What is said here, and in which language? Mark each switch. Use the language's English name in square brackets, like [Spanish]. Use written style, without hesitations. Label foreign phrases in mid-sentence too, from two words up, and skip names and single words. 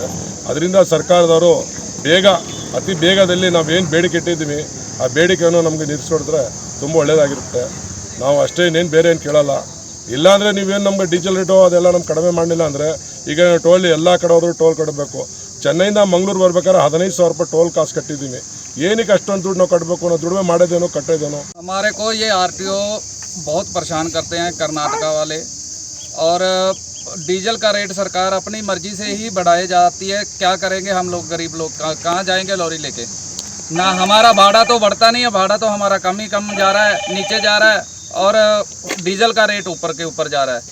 [Kannada] ಅದರಿಂದ ಸರ್ಕಾರದವರು ಅತಿ ಬೇಗದಲ್ಲಿ ನಾವೇನು ಬೇಡಿಕೆ ಇಟ್ಟಿದ್ದೀವಿ ಆ ಬೇಡಿಕೆಯನ್ನು ನಮಗೆ ನಿಲ್ಲಿಸ್ಕೊಡಿದ್ರೆ ತುಂಬ ಒಳ್ಳೆಯದಾಗಿರುತ್ತೆ. ನಾವು ಅಷ್ಟೇ ಇನ್ನೇನು ಬೇರೆ ಏನು ಕೇಳಲ್ಲ. ಇಲ್ಲಾಂದರೆ ನೀವೇನು ನಮಗೆ ಡೀಸೆಲ್ ರೇಟು ಅದೆಲ್ಲ ನಮ್ಗೆ ಕಡಿಮೆ ಮಾಡಲಿಲ್ಲ ಅಂದರೆ ಈಗ ಟೋಲ್ ಎಲ್ಲ ಕಡೆ ಹೋದ್ರು ಟೋಲ್ ಕಟ್ಟಬೇಕು. ಚೆನ್ನೈಯಿಂದ ಮಂಗಳೂರು ಬರ್ಬೇಕಾದ್ರೆ 15,000 ರೂಪಾಯಿ ಟೋಲ್ ಕಾಸು ಕಟ್ಟಿದ್ದೀವಿ. ಏನಕ್ಕೆ ಅಷ್ಟೊಂದು ದುಡ್ಡು ನಾವು ಕಟ್ಟಬೇಕು? ನಾವು ದುಡಿಮೆ ಮಾಡೋದೇನೋ ಕಟ್ಟೋದೇನೋ. [Hindi] हमारे को ये RTO बहुत परेशान करते हैं कर्नाटका वाले, और डीजल का रेट सरकार अपनी मर्जी से ही बढ़ाई जाती है. क्या करेंगे हम लोग, गरीब लोग कहाँ जाएंगे लॉरी लेके? ना हमारा भाड़ा तो बढ़ता नहीं है, भाड़ा तो हमारा कम जा रहा है, नीचे जा रहा है, और डीजल का रेट ऊपर के ऊपर जा रहा है.